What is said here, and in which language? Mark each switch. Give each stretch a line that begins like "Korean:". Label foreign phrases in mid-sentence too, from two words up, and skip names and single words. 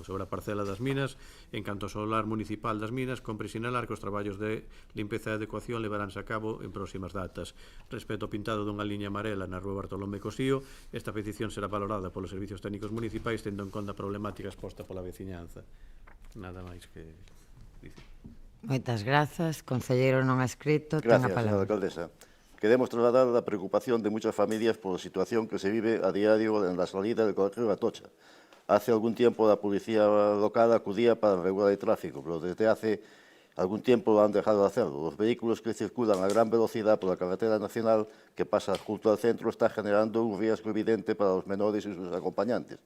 Galician: Sobre a parcela das minas, en canto ao solar municipal das minas, compre sinalar que os traballos de limpeza e adecuación levaránse a cabo en próximas datas. Respecto ao pintado dunha liña amarela na Rúa Bartolomé Cosío, esta petición será valorada polos servicios técnicos municipais tendo en conta a problemática exposta pola veciñanza. Nada máis que dicir. Moitas grazas. Concelleiro non ha escrito, ten a
Spanish: Gracias,
Galician: palabra.
Spanish: señora alcaldesa. Queremos trasladar la preocupación de muchas familias por la situación que se vive a diario en la salida del colegio de Atocha. Hace algún tiempo la policía local acudía para regular el tráfico, pero desde hace algún tiempo lo han dejado de hacerlo. Los vehículos que circulan a gran velocidad por la carretera nacional que pasa junto al centro están generando un riesgo evidente para los menores y sus acompañantes.